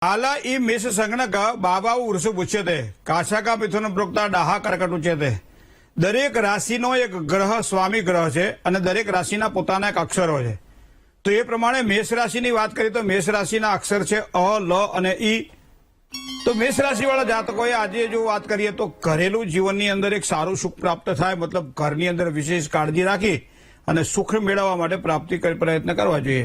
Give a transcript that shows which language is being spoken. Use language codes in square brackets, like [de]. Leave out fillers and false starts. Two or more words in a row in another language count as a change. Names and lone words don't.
[sa] आला ई मेष संगणक बाबाऊ वृषभ उच्यते काशाका मिथुन प्रोक्ता डाहा कर्कट उच्यते। [gu] દરેક રાશિનો એક ગ્રહ સ્વામી ગ્રહ હૈ અને દરેક રાશિના પોતાના એક અક્ષરો છે। તો એ પ્રમાણે મેષ રાશિની વાત કરીએ તો મેષ રાશિના અક્ષર છે અ લ અને ઈ। તો મેષ રાશિવાળા જાતકોએ આજે જો વાત કરીએ તો ઘરેલું જીવનની અંદર એક સારું સુખ પ્રાપ્ત થાય, મતલબ ઘરની અંદર વિશેષ કાળજી રાખી અને સુખ મેળવવા માટે પ્રાપ્તિ પ્રયત્ન કરવા જોઈએ।